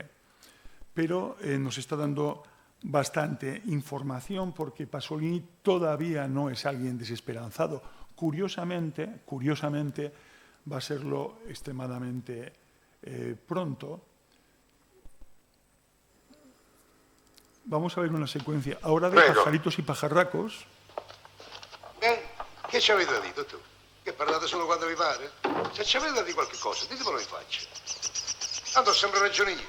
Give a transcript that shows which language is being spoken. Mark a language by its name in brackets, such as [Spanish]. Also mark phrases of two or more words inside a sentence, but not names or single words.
[Spanish] Pero nos está dando bastante información porque Pasolini todavía no es alguien desesperanzado. Curiosamente, va a serlo extremadamente pronto. Vamos a ver una secuencia ahora de Pajaritos y pajarracos. [Italian] Che ci avete da dire, tu? Che parlate solo quando vi pare? Se ci avete da dire qualche cosa, ditemelo in faccia. Tanto ho sempre ragione io.